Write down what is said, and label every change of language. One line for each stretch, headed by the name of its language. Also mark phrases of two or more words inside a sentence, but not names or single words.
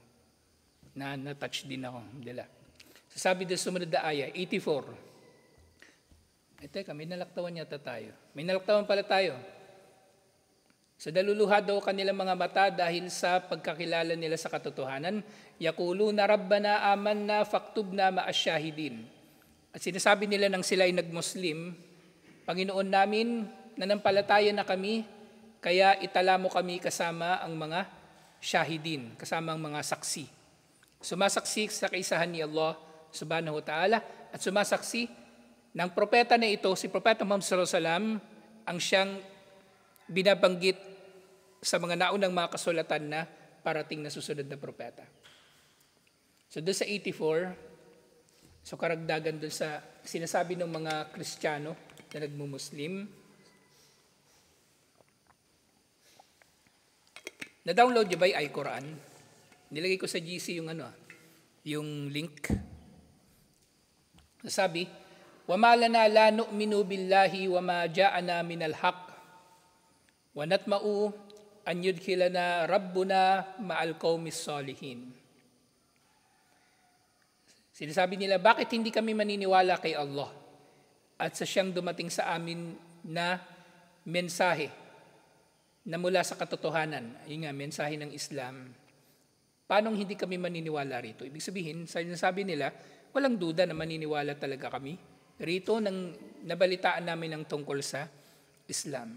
Filipino: Na-touch din ako nila. Sabi doon sumunod na aya, 84. Teka, may nalaktawan yata tayo. May nalaktawan pala tayo. Sa daluluha daw kanilang mga mata dahil sa pagkakilala nila sa katotohanan,
Arabic: يقولون ربنا آمنا فاكتبنا مع الشاهدين.
Filipino: At sinasabi nila nang sila ay nagmuslim, Panginoon namin, nanampalataya na kami, kaya itala mo kami kasama ang mga syahidin, kasama ang mga saksi. Sumasaksi sa kaisahan ni Allah
Arabic: سبحانه وتعالى
Filipino: at sumasaksi ng propeta na ito, si Propeta Muhammad
Arabic: صلى الله عليه وسلم,
Filipino: ang siyang binabanggit sa mga naunang mga kasulatan na parating na susunod na propeta. So doon sa 84, so karagdagan doon sa sinasabi ng mga Kristiyano na nagmumuslim, na-download niyo ba yung iQuran? Nilagay ko sa GC yung link. Sabi,
Arabic: وَمَا لَنَا لَا نُؤْمِنُ بِاللَّهِ وَمَا جَاءَنَا مِنَ الْحَقِّ وَنَطْمَعُ أَنْ يُدْخِلَنَا رَبُّنَا مَعَ الْقَوْمِ الصَّالِحِينَ.
Filipino: Sinasabi nila, bakit hindi kami maniniwala kay Allah at sa siyang dumating sa amin na mensahe na mula sa katotohanan, yun nga, mensahe ng Islam. Paano hindi kami maniniwala rito? Ibig sabihin, sinasabi nila, walang duda na maniniwala talaga kami rito nang nabalitaan namin ng tungkol sa Islam.